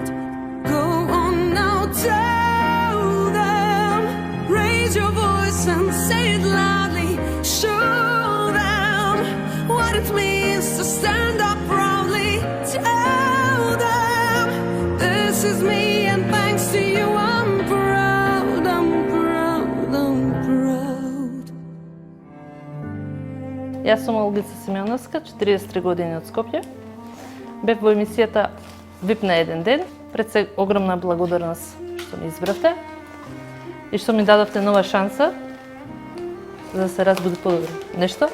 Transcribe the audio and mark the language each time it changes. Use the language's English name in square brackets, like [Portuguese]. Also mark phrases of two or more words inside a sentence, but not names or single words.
[English] Go on now, tell them, raise your voice and say it loudly. Show them what it means to stand up proudly. Tell them, this is me and thanks to you I'm proud, I'm proud, I'm proud. [Macedonian] Јас сум Олгица Симеоновска, 43 години од Скопје. Бев во емисијата VIP на еден ден. Пред се огромна благодарност што ме избравте и што ми дадовте нова шанса за да се разбуди подобро нешто.